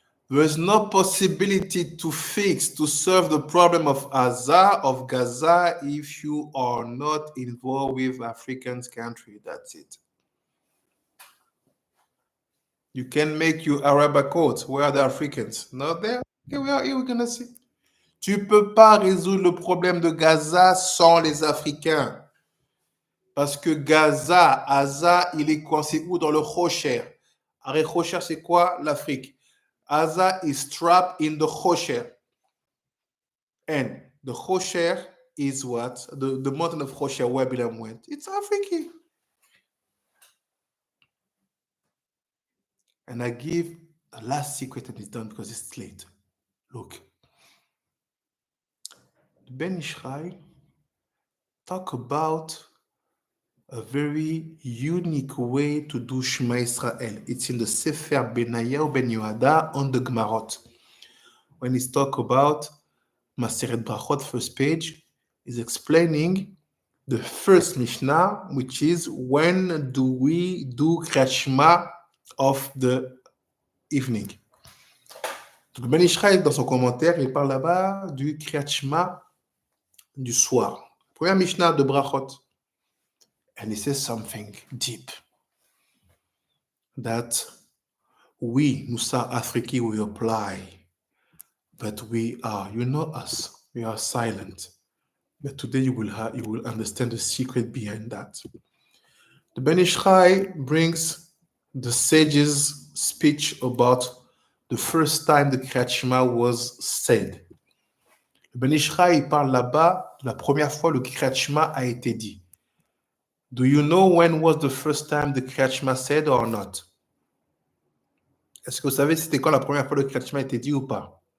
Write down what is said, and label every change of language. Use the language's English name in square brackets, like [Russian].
[English] There is no possibility to solve the problem of Gaza, if you are not involved with African country. That's it. You can make your Arab coat. Where are the Africans? Not there. Okay, we are here. We're gonna see. [French] Tu peux pas résoudre le problème de Gaza sans les Africains. Parce que Gaza, il est coincé où? Dans le Rocher. Arrêt Rocher, c'est quoi? L'Afrique. [English] Gaza is trapped in the Rocher. And the Rocher is what? The mountain of Rocher where Bilam went. It's Africa. And I give the last secret and it's done because it's late. Look. Ben Ishrael talk about a very unique way to do Shema Israel. It's in the Sefer Benaya or Ben Yoada on the Gemarot. When he's talk about Maseret Brachot, first page, is explaining the first Mishnah, which is when do we do Kriyat Shema of the evening. [French] Donc Ben Ishrael, dans son commentaire, il parle là-bas du Kriyat Shema du soir. Première Mishnah de Brachot. [English] And he says something deep. That we, Musa Afriki, we apply. But we are, you know us, we are silent. But today you will understand the secret behind that. The Ben Ishrael brings the sage's speech about the first time the Kriyat Shema was said. [French] Le Ben Ishrael parle là-bas de la première fois le Kriyat Shema a été dit. [English] Do you know when was the first time the Kriyat Shema said or not? [French] Est-ce que vous savez c'était quand la première fois le Kriyat Shema a été dit ou pas?